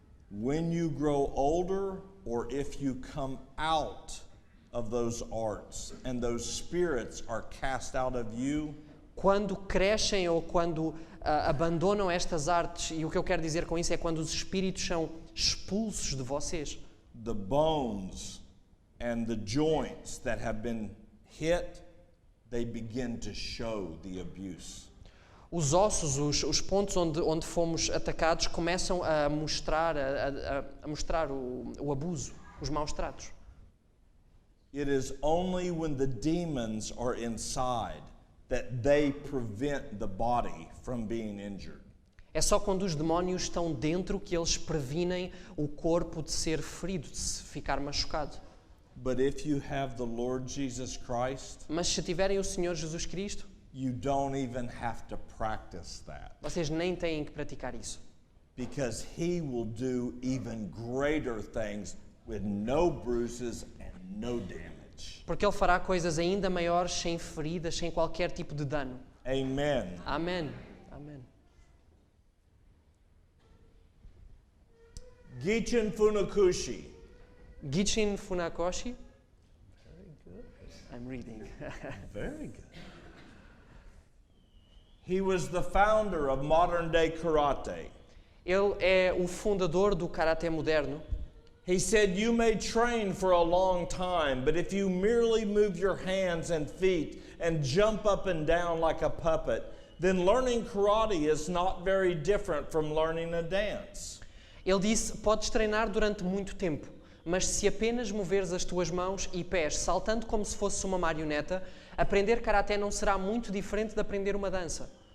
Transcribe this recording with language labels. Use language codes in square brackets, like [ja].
[en] When you grow older, or if you come out of those arts and those spirits are cast out of you, [pt] Quando crescem ou quando abandonam estas artes, e o que eu quero dizer com isso é quando os espíritos são expulsos de vocês, [en] the bones and the joints that have been hit, they begin to show the abuse. [pt] os ossos, os pontos onde fomos atacados começam a mostrar, a mostrar o abuso, os maus tratos. [en] It is only when the demons are inside that they prevent the body from being injured. [pt] É só quando os demónios estão dentro que eles previnem o corpo de ser ferido, de se ficar machucado. [en] But if you have the Lord Jesus Christ, [pt] Mas se tiverem o Senhor Jesus Cristo, [en] you don't even have to practice that, [pt] vocês nem têm que praticar isso. [en] because He will do even greater things with no bruises and no damage. [pt] Porque Ele fará coisas ainda maiores, sem feridas, sem qualquer tipo de dano. [en] Amen. [pt] Amém. Amém. [en] Gichin Funakoshi. Gichin Funakoshi. I'm reading. Very good. He was the founder of modern day karate. [pt] Ele é o fundador do Karaté moderno. [en] He said, you may train for a long time, but if you merely move your hands and feet and jump up and down like a puppet, then learning karate is not very different from learning a dance. [pt] Ele disse, podes treinar durante muito tempo, mas se apenas moveres as tuas mãos e pés saltando como se fosse uma marioneta, aprender Karaté não será muito diferente de aprender uma dança.